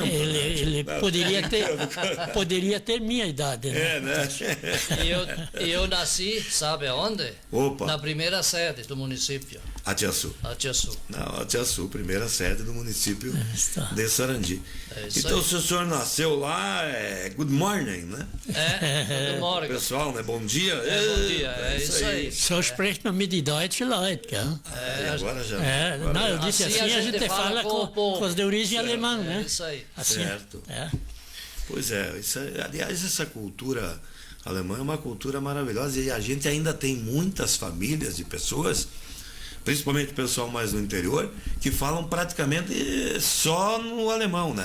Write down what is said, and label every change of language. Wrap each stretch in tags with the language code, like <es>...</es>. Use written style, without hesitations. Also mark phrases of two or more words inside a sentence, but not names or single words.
<pt>Ele poderia ter minha idade, né? É, né? E eu nasci, sabe aonde? Opa. Na primeira sede do município. Atiaçu. Não, Atiaçu, primeira sede do município de Sarandi. Então, se o senhor nasceu lá,</pt> <en>good morning, né? Good morning.</en> <pt>Pessoal, né? Bom dia. Bom dia, isso aí.</pt> <de>So spricht man mit die Deutsche Leute, gell?</de> <pt>Agora já. Não, eu disse assim, a gente fala com os de origem alemã, né? Isso aí. Assim, certo. Pois é, aliás, essa cultura alemã é uma cultura maravilhosa, e a gente ainda tem muitas famílias de pessoas, principalmente o pessoal mais do interior, que falam praticamente só no alemão, né?</pt>